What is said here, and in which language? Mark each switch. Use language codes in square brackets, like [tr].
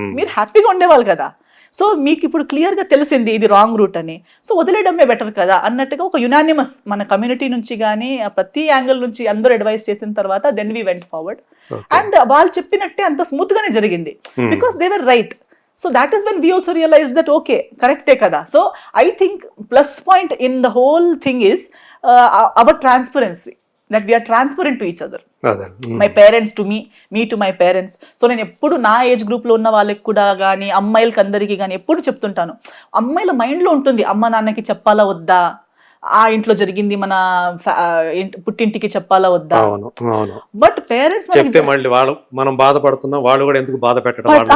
[te] మీరు హ్యాపీగా ఉండేవాళ్ళు కదా. సో మీకు ఇప్పుడు క్లియర్ గా తెలిసింది ఇది రాంగ్ రూట్ అని, సో వదిలేయడమే బెటర్ కదా అన్నట్టుగా ఒక యునానిమస్ మన కమ్యూనిటీ నుంచి కానీ ప్రతి యాంగిల్ నుంచి అందరూ అడ్వైస్ చేసిన తర్వాత then we went forward. And వాళ్ళు చెప్పినట్టే అంత స్మూత్ గానే జరిగింది, because they were right. [en] So that is when we also realized that okay, correct kada. So I think plus point in the whole thing is our transparency, that we are transparent to each other. My parents to me, me to my parents. [te] So నేను ఎప్పుడు నా age group లో ఉన్న వాళ్ళకి కూడా కానీ అమ్మాయిలకి అందరికీ కానీ ఎప్పుడు చెప్తుంటాను, అమ్మాయిల మైండ్ లో ఉంటుంది అమ్మ నాన్నకి చెప్పాలా వద్దా, ఆ ఇంట్లో జరిగింది మన పుట్టింటికి చెప్పాలా వద్దా. [en] but parents [te] మనం బాధపడుతున్నాం, వాళ్ళు కూడా ఎందుకు బాధ పెట్టడం.